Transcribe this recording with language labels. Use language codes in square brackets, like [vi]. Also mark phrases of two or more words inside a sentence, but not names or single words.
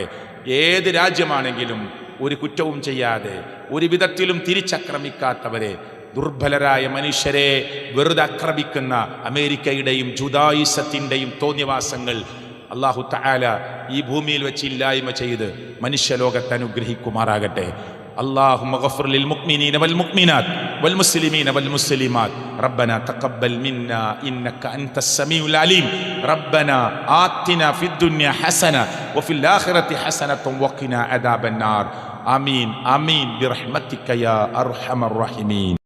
[ml] ഏത് രാജ്യമാണെങ്കിലും ഒരു കുറ്റവും ചെയ്യാതെ, ഒരു വിധത്തിലും തിരിച്ചക്രമിക്കാത്തവരെ, ദുർബലരായ മനുഷ്യരെ വെറുതെ ആക്രമിക്കുന്ന അമേരിക്കയുടെയും ജുദായിസത്തിൻ്റെയും തോന്നിവാസങ്ങൾ [ar] الله تعالى [ml] ഈ ഭൂമിയിൽ വെച്ച് ഇല്ലായ്മ ചെയ്ത് മനുഷ്യലോകത്തെ അനുഗ്രഹിക്കുമാറാകട്ടെ. [ar] اللهم اغفر للمؤمنين والمؤمنات والمسلمين والمسلمات ربنا تقبل منا إنك أنت السميع العليم ربنا آتنا في الدنيا حسنة وفي الآخرة حسنة وقنا عذاب النار آمين آمين برحمتك يا أرحم الراحمين.